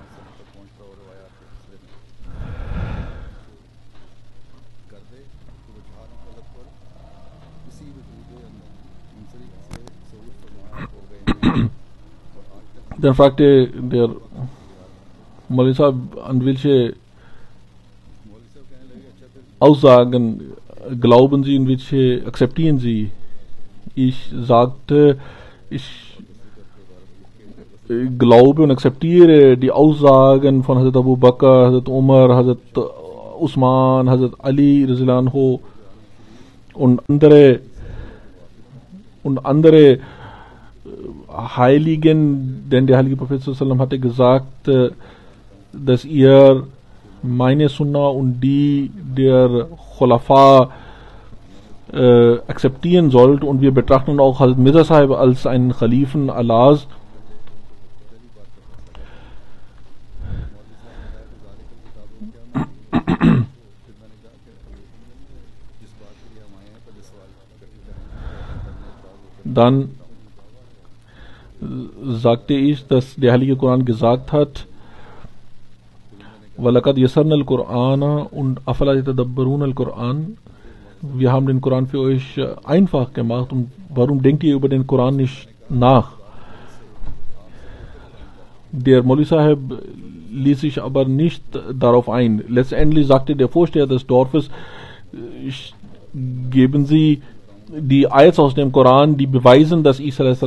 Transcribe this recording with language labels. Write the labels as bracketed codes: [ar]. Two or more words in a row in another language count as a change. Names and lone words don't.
[de] Dann fragte der Maulvi Sahib, an welche Aussagen glauben Sie und welche akzeptieren Sie? Ich sagte, ich glaube und akzeptiere die Aussagen von Hazrat Abu Bakr, Hazrat Umar, Hazrat Usman, Hazrat Ali Rizlanho und andere Heiligen, denn der heilige Prophet sallam hatte gesagt, dass ihr meine Sunna und die der Khulafa akzeptieren sollt, und wir betrachten auch Hazrat Mirza Sahib als einen Khalifen Allahs. Dann sagte ich, dass der heilige Koran gesagt hat, [ar] وَلَقَدْ يَسَّرْنَا الْقُرْآنَ und أَفَلَا يَتَدَبَّرُونَ الْقُرْآنَ. [de] Wir haben den Koran für euch einfach gemacht, und warum denkt ihr über den Koran nicht nach? Der Maulvi Sahib ließ sich aber nicht darauf ein. Letztendlich sagte der Vorsteher des Dorfes, geben Sie die Ayats aus dem Koran, die beweisen, dass Isa a.s.